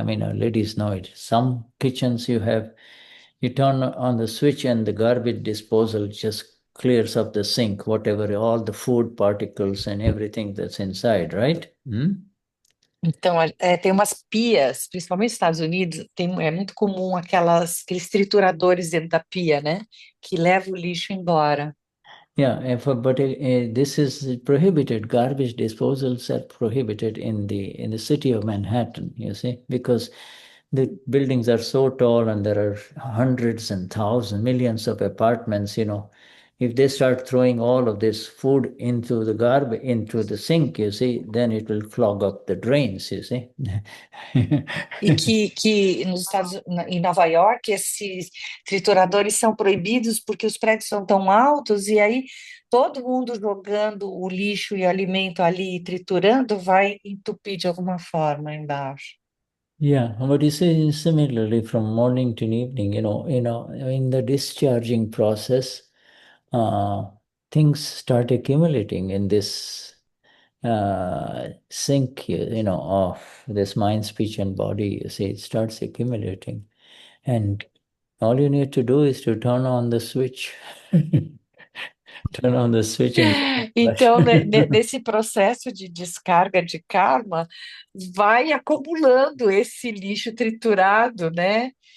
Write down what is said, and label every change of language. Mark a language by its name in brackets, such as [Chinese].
[English] I mean, ladies know it. Some kitchens you turn on the switch and the garbage disposal just clears up the sink, whatever, all the food particles and everything that's inside, right? [Portuguese] Então, tem umas pias, principalmente nos Estados Unidos, é muito comum aqueles trituradores dentro da pia, né? Que levam o lixo embora. [English] Yeah, but this is prohibited. Garbage disposals are prohibited in the city of Manhattan, you see, because the buildings are so tall and there are hundreds and thousands, millions of apartments, If they start throwing all of this food into the garbage, into the sink, you see, then it will clog up the drains, you see. [Portuguese] E que em Nova York, esses trituradores são proibidos porque os prédios são tão altos e aí todo mundo jogando o lixo e o alimento ali, triturando, vai entupir de alguma forma embaixo. [English] Yeah, but you see, similarly, from morning to evening, in the discharging process, things start accumulating in this sink, of this mind, speech, and body. You see, it starts accumulating, and all you need to do is to turn on the switch. Turn on the switch and [Portuguese] então, nesse processo de descarga de karma, vai acumulando esse lixo triturado, né?